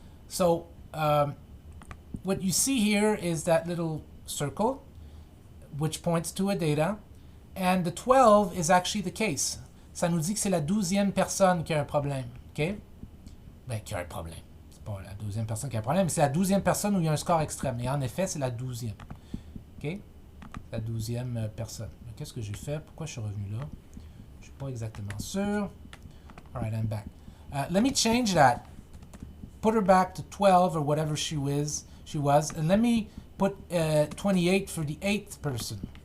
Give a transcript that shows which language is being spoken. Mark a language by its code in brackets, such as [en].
[en] So, what you see here is that little circle, which points to a data, and the 12 is actually the case. [fr] Ça nous dit que c'est la 12e personne qui a un problème. OK? Ben, qui a un problème. C'est pas la 12e personne qui a un problème, mais c'est la 12e personne où il y a un score extrême. Et en effet, c'est la 12e. OK? La 12e personne. Qu'est-ce que j'ai fait? Pourquoi je suis revenu là? Je suis pas exactement sûr. [en] All right, I'm back. Let me change that. Put her back to 12 or whatever she was, and let me put 28 for the 8th person.